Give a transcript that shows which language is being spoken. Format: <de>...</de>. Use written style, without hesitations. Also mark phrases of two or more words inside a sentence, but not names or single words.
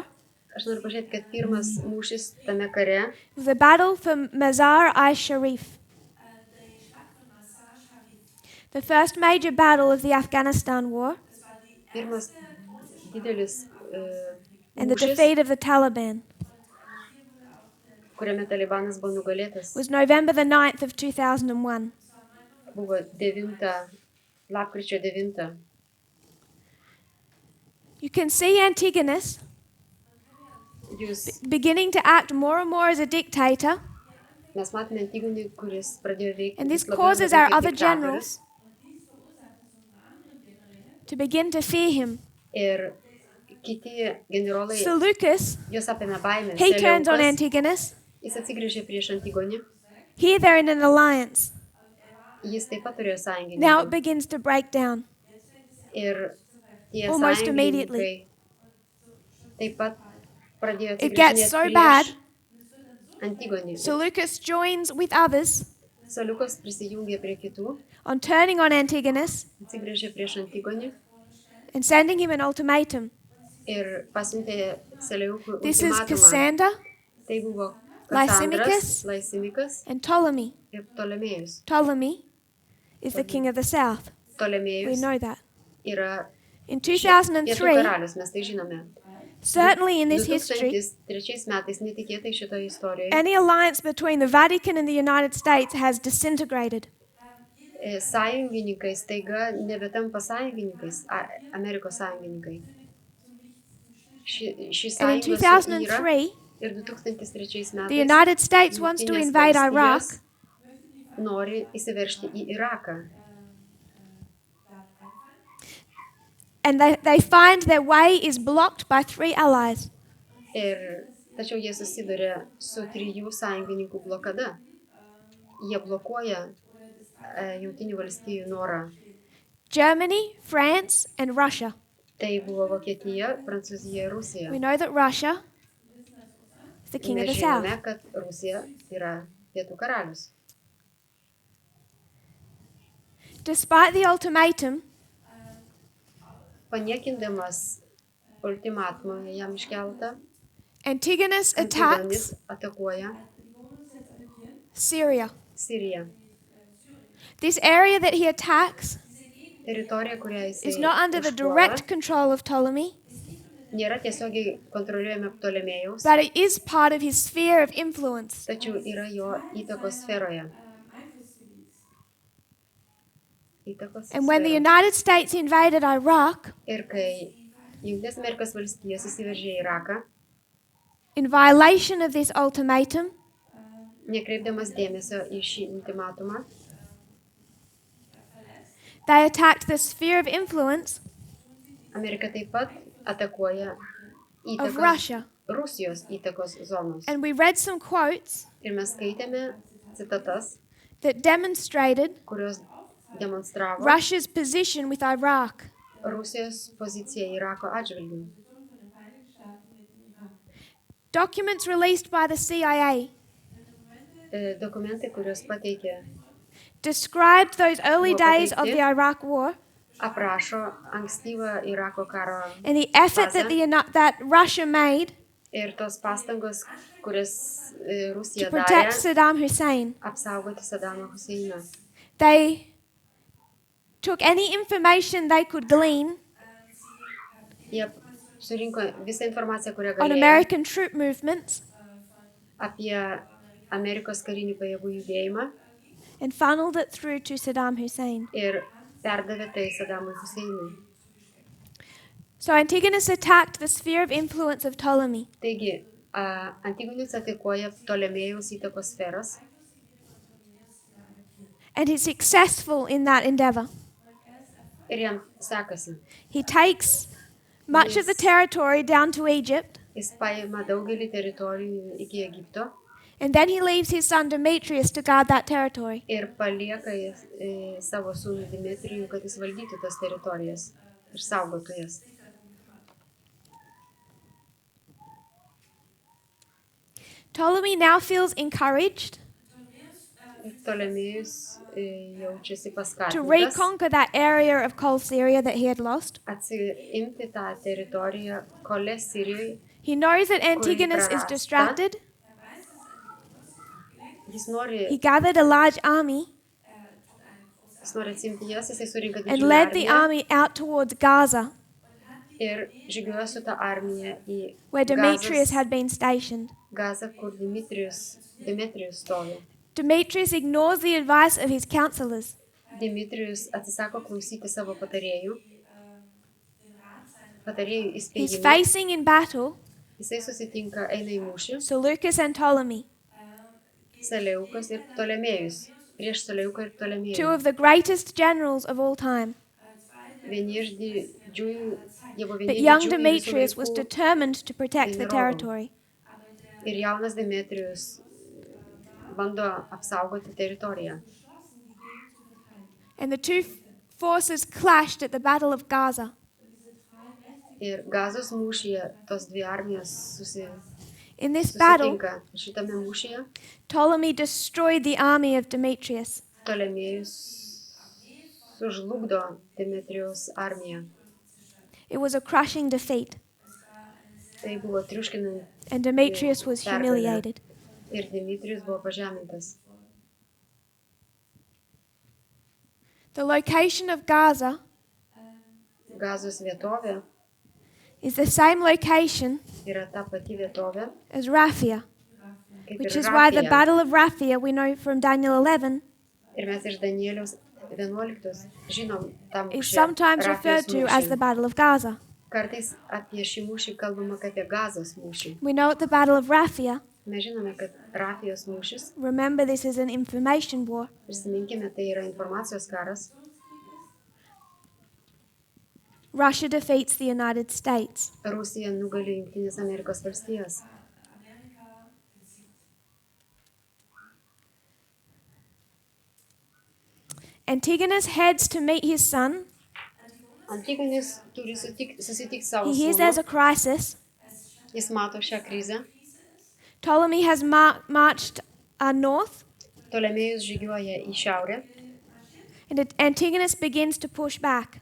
<lt>kad pirmas mūšis tame kare</lt> <en>was the battle for Mazar-i-Sharif, the first major battle of the Afghanistan war</en> <lt>pirmas didelis</lt> <en>and the</en> <lt>mūšis,</lt> <en>defeat of the Taliban</en> <lt>kuriame Talibanas buvo nugalėtas,</lt> <en>was November the 9th of 2001.</en> <lt>buvo lapkričio 9.</lt> <en>You can see Antigonus</en> <lt>Jūs,</lt> <en>beginning to act more and more as a dictator,</en> <lt>mes matome Antigonį, kuris pradėjo veikti</lt> <en>and this</en> <lt>vis labiau</lt> <en>causes</en> <lt>labiau</lt> <en>our</en> <lt>kaip</lt> <en>other</en> <lt>diktatorius.</lt> <en>generals to begin to fear him.</en> <lt>Ir kiti generolai,</lt> <en>Seleucus,</en> <lt>jos apėmė baimę.</lt> <en>he turns on</en> <lt>Seleukas,</lt> <en>Antigonus.</en> <lt>jis atsigręžė prieš Antigonį.</lt> <en>Here they're in an alliance.</en> <lt>Jis taip pat turėjo</lt> <en>Now it</en> <lt>sąjungininkų.</lt> <en>begins to break down.</en> <lt>Ir tie</lt> <en>Almost</en> <lt>sąjungininkai</lt> <en>immediately.</en> <lt>taip pat pradėjo</lt> <en>It gets</en> <lt>atsigręžinėti</lt> <en>so</en> <lt>prieš</lt> <en>bad.</en> <lt>Antigonį.</lt> <en>Seleucus joins with others</en> <lt>Seleukas prisijungė prie kitų,</lt> <en>on turning on Antigonus</en> <lt>atsigręžė prieš Antigonį</lt> <en>and sending him an ultimatum.</en> <lt>ir pasiuntė Seleukui</lt> <en>This is</en> <lt>ultimatumą.</lt> <en>Cassander</en> <lt>Tai buvo</lt> <en>Lysimachus.</en> <lt>Kasandras, Laisimikas</lt> <en>and Ptolemy.</en> <lt>ir Ptolemėjus.</lt> <en>Ptolemy is the king of the south. We</en> <lt>Ptolemėjus</lt> <en>know that.</en> <lt>yra</lt> <en>In</en> <lt>pietų</lt> <en>2003,</en> <lt>karalius, mes tai žinome.</lt> <en>certainly in this history,</en> <lt>2003 metais netikėtai šitoje istorijoje</lt> <en>any alliance between the Vatican and the United States has disintegrated.</en> <lt>Sąjungininkai staiga nebetampa sąjungininkais, Amerikos sąjungininkai. Ši</lt> <en>And in</en> <lt>sąjunga su yra</lt> <en>2003,</en> <lt>ir 2003 metais</lt> <en>the United States wants to</en> <lt>Jungtinės</lt> <en>invade Iraq</en> <lt>valstijos nori įsiveržti į Iraką.</lt> <en>and they find their way is blocked by 3 allies.</en> <lt>Tačiau jie susiduria su 3 sąjungininkų blokada. Jie blokuoja Jungtinių valstijų norą.</lt> <en>Germany, France and Russia.</en> <lt>Tai buvo Vokietija, Prancūzija ir Rusija.</lt> <en>We know that Russia is the king of</en> <lt>Mes</lt> <en>the south.</en> <lt>žinome, kad Rusija yra pietų karalius.</lt> <en>Despite the ultimatum,</en> <lt>Paniekindamas ultimatumą jam iškeltą,</lt> <en>Antigonus</en> <lt>Antigonis</lt> <en>attacks</en> <lt>atakuoja</lt> <en>Syria.</en> <lt>Siriją.</lt> <en>This area that he attacks</en> <lt>Teritorija, kurią</lt> <en>is</en> <lt>jisai</lt> <en>not under the</en> <lt>užpuola,</lt> <en>direct control of Ptolemy,</en> <lt>nėra tiesiogiai kontroliuojama Ptolemėjaus,</lt> <en>but it is part of his sphere of influence.</en> <lt>tačiau yra jo įtakos sferoje. Įtakos</lt> <en>And when the</en> <lt>sferoje.</lt> <en>United States invaded Iraq</en> <lt>Ir kai Jungtinės Amerikos valstijos įsiveržė į Iraką,</lt> <en>in violation of this ultimatum,</en> <lt>nekreipdamas dėmesio į šį ultimatumą,</lt> <en>they attacked the sphere of influence</en> <lt>Amerika taip pat atakuoja</lt> <en>of</en> <lt>įtakos,</lt> <en>Russia.</en> <lt>Rusijos įtakos zonos.</lt> <en>And we read some quotes</en> <lt>Ir mes skaitėme citatas,</lt> <en>that demonstrated</en> <lt>kurios demonstravo</lt> <en>Russia's position with Iraq.</en> <lt>Rusijos poziciją Irako atžvilgiu.</lt> <en>Documents released by the CIA</en> <lt>Dokumentai, kuriuos pateikė,</lt> <en>described those early</en> <lt>Buvo</lt> <en>days of</en> <lt>pateikti.</lt> <en>the Iraq war</en> <lt>aprašo ankstyvą Irako karo</lt> <en>and the effort that, that Russia made</en> <lt>ir tos pastangos, kurias</lt> <en>to</en> <lt>Rusija</lt> <en>protect</en> <lt>darė</lt> <en>Saddam Hussein.</en> <lt>apsaugoti Sadamą Huseiną.</lt> <en>They took any information they could glean</en> <lt>Jie surinko visą informaciją, kurią</lt> <en>on</en> <lt>galėjo</lt> <en>American troop movements</en> <lt>apie Amerikos karinių pajėgų judėjimą</lt> <en>and funneled it through to Saddam Hussein.</en> <lt>ir perdavė tai Sadamui Huseinui.</lt> <en>So Antigonus attacked the sphere of influence of Ptolemy.</en> <lt>Taigi, Antigonis atakuoja Ptolemėjaus įtakos sferas</lt> <en>And he's successful in that endeavor.</en> <lt>ir jam sekasi.</lt> <en>He takes much of the territory down to Egypt,</en> <lt>Jis paima daugelį teritorijų iki Egipto</lt> <en>and then he leaves his son Demetrius to guard that territory.</en> <lt>ir palieka savo sūnų Dimitrijų, kad jis valdytų tas teritorijas ir saugotų jas.</lt> <en>Ptolemy now feels encouraged</en> <lt>Ir Ptolemėjus jaučiasi</lt> <en>to</en> <lt>paskatintas</lt> <en>reconquer that area of Cold Syria that he had lost.</en> <lt>atsiimti tą teritoriją Kolės Sirijoje.</lt> <en>He knows that Antigonus is</en> <lt>prarasta.</lt> <en>distracted.</en> <lt>Jis nori</lt> <en>He gathered a large army</en> <lt>atsimti jas, jisai surinka</lt> <en>and</en> <lt>didžiulę</lt> <en>led the</en> <lt>armiją</lt> <en>army out towards Gaza,</en> <lt>ir žygiuoja su tą armiją į</lt> <en>where Demetrius had been stationed.</en> <lt>Gazą, kur Dimitrijus stovi.</lt> <en>Demetrius ignores the advice of his counselors.</en> <lt>Dimitrijus atsisako klausyti savo patarėjų</lt> <en>He's</en> <lt>įspėjimų.</lt> <en>facing in battle</en> <lt>Jisai susitinka, eina į mūšį,</lt> <en>Seleucus and Ptolemy,</en> <lt>Seleukas ir Ptolemėjus. Prieš Seleuką ir</lt> <en>two</en> <lt>Ptolemėjų.</lt> <en>of the greatest generals of all time.</en> <lt>Vieni iš didžiųjų, jie buvo</lt> <en>But</en> <lt>vieni</lt> <en>young</en> <lt>didžiųjų</lt> <en>Demetrius</en> <lt>visų</lt> <en>was</en> <lt>laikų.</lt> <en>determined to protect the territory.</en> <lt>Ir jaunas Demetrijus bando apsaugoti teritoriją.</lt> <en>And the two forces clashed at the Battle of Gaza.</en> <lt>Ir Gazos mūšyje tos dvi armijos</lt> <en>In this battle,</en> <lt>susitinka. Šitame mūšyje</lt> <en>Ptolemy destroyed the army of Demetrius.</en> <lt>Ptolemėjus sužlugdo Demetrijaus armiją.</lt> <en>It was a crushing defeat,</en> <lt>Tai buvo triuškinant</lt> <en>and Demetrius was humiliated.</en> <lt>ir Dimitrijus buvo pažemintas.</lt> <en>The location of Gaza</en> <lt>Gazos vietovė</lt> <en>is the same location</en> <lt>yra ta pati vietovė,</lt> <en>as Raphia,</en> <lt>kaip</lt> <en>which</en> <lt>ir</lt> <en>is why the</en> <lt>Rafija.</lt> <en>Battle of Raphia, we know from Daniel 11,</en> <lt>Ir mes iš Danieliaus 11 žinom tą</lt> <en>is</en> <lt>mūšį.</lt> <en>sometimes</en> <lt>Rafijos</lt> <en>referred to as</en> <lt>mūšį.</lt> <en>the Battle of Gaza.</en> <lt>Kartais apie šį mūšį kalbama kaip apie Gazos mūšį.</lt> <en>We know at the Battle of Raphia,</en> <lt>Mes žinome, kad Rafijos mūšis,</lt> <en>remember this is an information war,</en> <lt>prisiminkime, tai yra informacijos karas.</lt> <en>Russia defeats the United States.</en> <lt>Rusija nugali Jungtinės Amerikos valstijas.</lt> <en>Antigonus heads to meet his son.</en> <lt>Antigonis turi susitikti savo</lt> <en>He hears there's a</en> <lt>sūnų.</lt> <en>crisis.</en> <lt>Jis mato šią krizę.</lt> <en>Ptolemy has marched north,</en> <lt>Ptolemėjus žygiuoja į šiaurę,</lt> <en>and Antigonus begins to push back.</en>